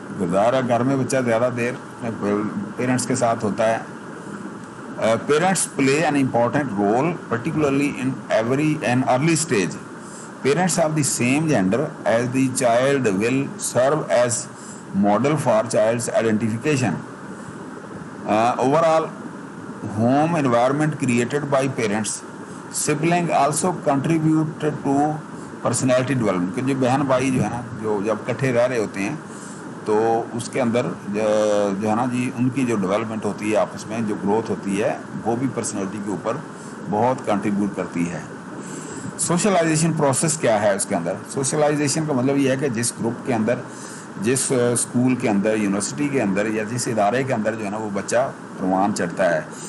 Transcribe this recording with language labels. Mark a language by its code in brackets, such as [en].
[ur] ظاہر ہے گھر میں بچہ زیادہ دیر پیرنٹس کے ساتھ ہوتا ہے. [en] Parents play an important role particularly in an early stage. Parents of the same gender as the child will serve as model for child's identification. Overall home environment created by parents, sibling also contribute to personality development. [ur] کہ جو بہن بھائی جو ہے نا جو جب کٹھے رہ رہے ہوتے ہیں تو اس کے اندر جو ہے نا جی ان کی جو ڈیولپمنٹ ہوتی ہے آپس میں جو گروتھ ہوتی ہے وہ بھی پرسنالٹی کے اوپر بہت کنٹریبیوٹ کرتی ہے. سوشلائزیشن پروسیس کیا ہے اس کے اندر. سوشلائزیشن کا مطلب یہ ہے کہ جس گروپ کے اندر، جس اسکول کے اندر، یونیورسٹی کے اندر یا جس ادارے کے اندر جو ہے نا وہ بچہ پروان چڑھتا ہے.